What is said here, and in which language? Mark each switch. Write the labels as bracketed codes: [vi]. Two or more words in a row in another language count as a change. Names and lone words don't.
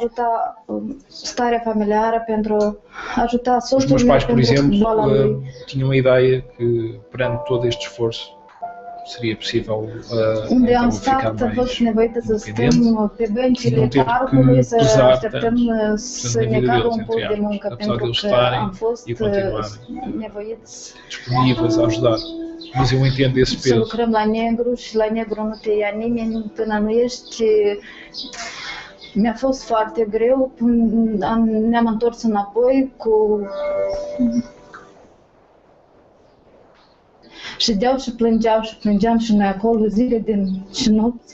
[pt] Os meus pais, por exemplo, tinham a ideia que perante todo este esforço seria possível então, ficar mais independente e não ter que pesar tanto na vida deles, entre aspas, apesar de eles estarem e continuarem disponíveis a ajudar. Mas eu entendo esse peso. [ro] Lucrăm la negru și la negru nu te ia nimeni până nu ești. Mi-a fost foarte greu, ne-am întors înapoi cu... Ședeau și plângeam și noi acolo zile și nopți.